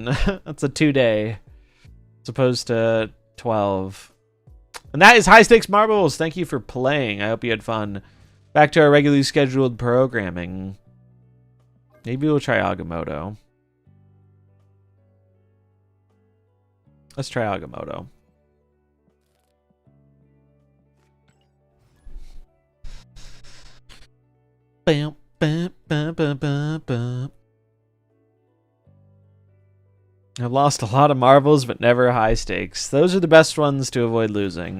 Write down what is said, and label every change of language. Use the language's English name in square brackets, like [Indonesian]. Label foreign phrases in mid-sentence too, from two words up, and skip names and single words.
[English] That's a 2-day, as opposed to 12. And that is High Stakes Marbles. Thank you for playing. I hope you had fun. Back to our regularly scheduled programming. Maybe we'll try Agamotto. Let's try Agamotto. Bam, bam, bam, bam, bam, bam. I've lost a lot of marbles, but never high stakes. Those are the best ones to avoid losing.